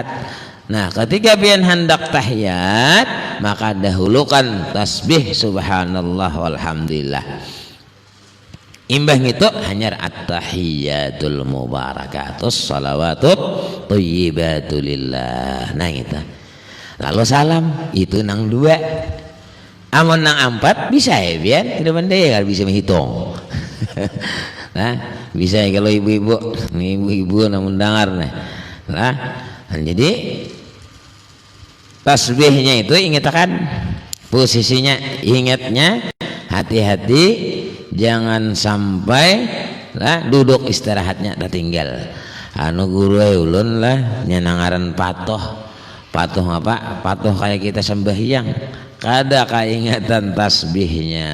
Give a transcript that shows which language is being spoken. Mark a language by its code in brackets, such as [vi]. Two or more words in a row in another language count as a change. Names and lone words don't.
[bjn] Nah ketika pian hendak tahiyat maka dahulukan tasbih [ar] سبحان الله والحمد لله. [bjn] Imbah itu hanya [ar] التحيات المباركات الصلوات الطيبات لله. [bjn] Nah gitu. Lalu salam itu nang 2. Amun nang 4 bisa ya pian, tidak pandai kalau bisa menghitung. Nah bisa ya kalau ibu-ibu namun dengar nah jadi tasbihnya itu ingatkan posisinya, ingatnya hati-hati jangan sampai lah duduk istirahatnya tertinggal. Anu guru ulun lah nyenangaran patoh apa? Patoh kayak kita sembahyang kada keingatan tasbihnya.